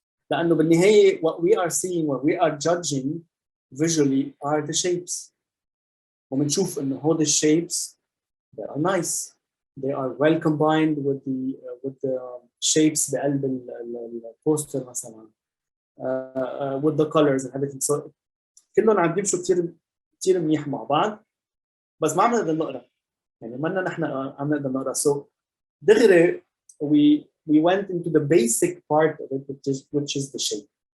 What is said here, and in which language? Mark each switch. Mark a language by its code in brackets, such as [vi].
[ar] لأنه بالنهاية [en] what we are seeing, what we are judging visually are the shapes. [ar] وبنشوف إنه هول [en] shapes, they are nice. They are well combined with the shapes [ar] بقلب البوستر مثلا, [en] with the colors and everything. [ar] So كلهم عم بيمشوا كتير منيح مع بعض, بس ما عم نقدر نقرا. يعني ما نحن عم نقدر نقرا. [en] So دغري we went into the basic part of it, which is the shape.